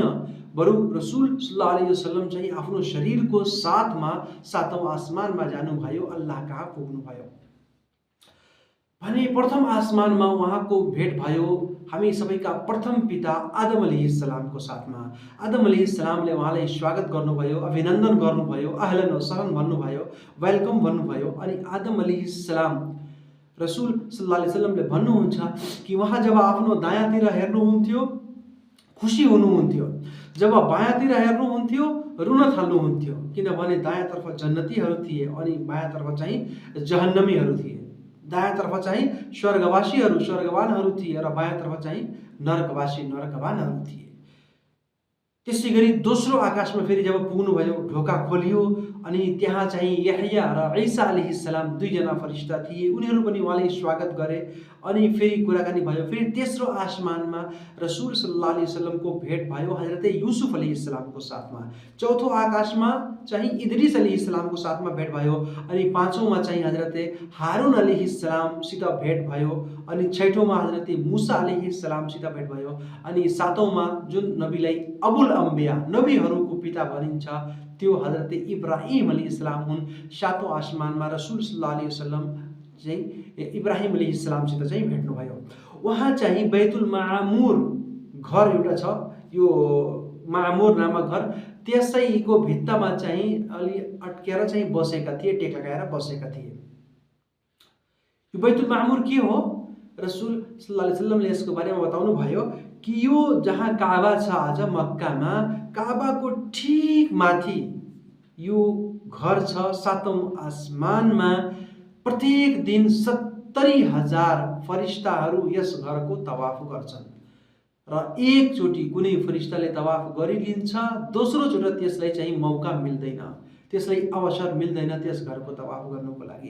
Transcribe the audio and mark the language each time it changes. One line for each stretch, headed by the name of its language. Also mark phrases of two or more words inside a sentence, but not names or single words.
Nepali: बरु रसूल
Arabic: صلى الله عليه وسلم
Nepali: चाहिँ आफ्नो शरीरको साथमा सातौं आसमानमा जानुभयो, अल्लाह कहाँ पुग्नुभयो। भने प्रथम आसमानमा उहाँको भेट भयो हामी सबैका प्रथम पिता आदम अलैहिस्सलामको साथमा। आदम अलैहिस्सलामले उहाँलाई स्वागत गर्नुभयो, अभिनन्दन गर्नुभयो,
Arabic: أهلا وسهلا
Nepali: भन्नुभयो, वेलकम भन्नुभयो। अनि आदम अलैहिस्सलाम रसूल
Arabic: صلى الله عليه وسلم
Nepali: भन्नुहुन्छ कि उहाँ जब आफ्नो दायाँतिर हेर्नुहुन्थ्यो खुसी हुनुहुन्थ्यो, जब बायाँतिर हेर्नुहुन्थ्यो रुन थाल्नुहुन्थ्यो, किनभने दायाँतर्फ जन्नतीहरू थिए अनि बायाँतर्फ चाहिँ जहन्नमीहरू थिए। दायाँतर्फ चाहिँ स्वर्गवासीहरू स्वर्गवानहरू थिए र बायाँतर्फ चाहिँ नरकवासी नरकवानहरू थिए। त्यसै गरी दोस्रो आकाशमा फेरि जब पुग्नुभयो, ढोका खोलियो अनि त्यहाँ चाहिँ यहया र ईसा अलैहिस्सलाम दुईजना फरिस्ता थिए, उनीहरू पनि उहाँले स्वागत गरे। अनि फेरि कुराकानी भयो। फेरि तेस्रो आसमानमा रसूल
Arabic: صلى الله عليه وسلم
Nepali: भेट भयो हजरत युसुफ अलैहिस्सलामको साथमा। चौथो आकाशमा चाहिँ इद्रिस अलैहिस्सलामको साथमा भेट भयो। अनि पाँचौँमा चाहिँ हजरत हारून अलैहिस्सलामसित भेट भयो। अनि छैठौँमा हजरत मुसा अलैहिस्सलामसित भेट भयो। अनि सातौँमा जुन नबीलाई
Arabic: أبو الأنبياء
Nepali: नबीहरूको पिता भनिन्छ त्यो हजरत इब्राहिम अलैहिस्सलाम हुन्। सातौँ आसमानमा रसूल
Arabic: صلى الله عليه وسلم
Nepali: चाहिँ इब्राहिम अलैहिस्सलामसित चाहिँ भेट्नुभयो। उहाँ चाहिँ बैतुल मामुर घर एउटा छ, यो मामुर नामक घर, त्यसैको भित्तामा चाहिँ अलि अट्केर चाहिँ बसेका थिए, टेक लगाएर बसेका थिए। यो बैतुल मामुर के हो? रसूल
Arabic: صلى الله عليه وسلم
Nepali: यसको बारेमा बताउनु भयो कि यो जहाँ काबा छ आज मक्कामा, काबाको ठीक माथि यो घर छ। सातौं आसमानमा प्रत्येक दिन 70,000 फरिस्ताहरू यस घरको तवाफ गर्छन् र एकचोटि कुनै फरिस्ताले तवाफ गरिलिन्छ, दोस्रो चोटि त्यसलाई चाहिँ मौका मिल्दैन, त्यसलाई अवसर मिल्दैन त्यस घरको तवाफ गर्नको लागि।